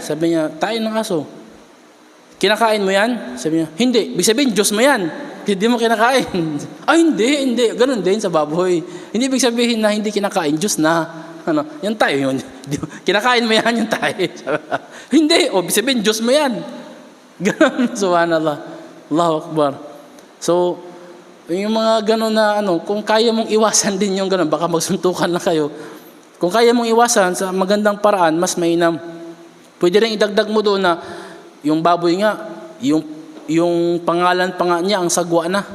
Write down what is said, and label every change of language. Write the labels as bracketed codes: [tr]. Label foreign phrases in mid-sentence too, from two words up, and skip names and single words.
[tl] Sabi niya, tae ng aso. Kinakain mo yan? Sabi niya, hindi. Ibig sabihin, Diyos mo yan. Hindi mo kinakain. Hindi. Ganun din sa baboy. Hindi ibig sabihin na hindi kinakain, Diyos na. Yung tayo yun. Kinakain mo yan, yung tayo. Hindi. Ibig sabihin, Diyos mo yan. Ganun. [ar] سبحان الله. الله أكبر. [tl] So, yung mga ganun na kung kaya mong iwasan din yung ganun, baka magsuntukan na kayo. Kung kaya mong iwasan sa magandang paraan, mas mainam. Pwede rin idagdag mo doon na yung baboy nga, yung pangalan pa nga niya ang sagwa na.